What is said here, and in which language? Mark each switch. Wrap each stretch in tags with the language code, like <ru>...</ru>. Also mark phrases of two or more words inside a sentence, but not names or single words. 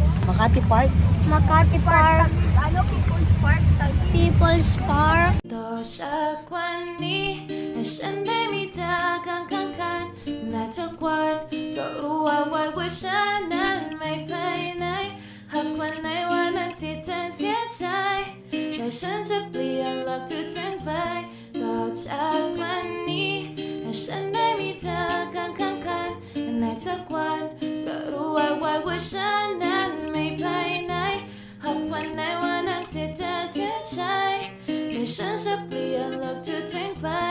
<tl>Makati Park. Makati Park. Ano, People's Park? People's Park. 多少关你</tl> <th>ให้ฉันได้มีเธอข้างกันในทุกวันก็รู้ว่าฉันนั้น ไม่ไปไหนหากวันไหนวันนั้นที่เธอเสียใจแต่ฉันจะเปลี่ยนโลกทุกทั้งไปต่อจากวันนี้ให้ฉันได้มีเธอข้างกันในทุกวันก็รู้ว่าฉันนั้นไม่ไปไหนหากวันไหนวันนั้นที่เธอเสียใจแต่ฉันจะเปลี่ยนโลกทุกทั้งไป</th>